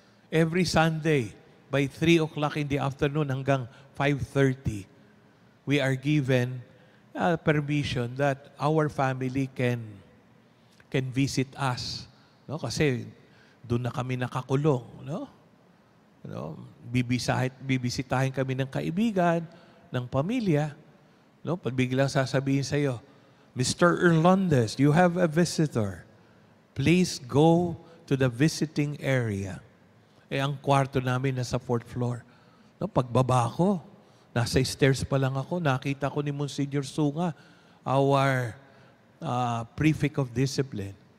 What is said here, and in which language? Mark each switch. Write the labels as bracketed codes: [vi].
[en] Every Sunday, by 3 o'clock in the afternoon [tl] hanggang [en] 5:30, we are given permission that our family can visit us. [tl] No? Kasi doon na kami nakakulong. No? No? Bibisitahin kami ng kaibigan, ng pamilya. No? Pag biglang sasabihin sa iyo, Mr. [en] Erlandes, you have a visitor. Please go to the visiting area. [tl] Ang kwarto namin nasa 4th floor. No? Pagbaba ko, nasa stairs pa lang ako, nakita ko ni Monsignor Sunga, [en] our prefect of discipline.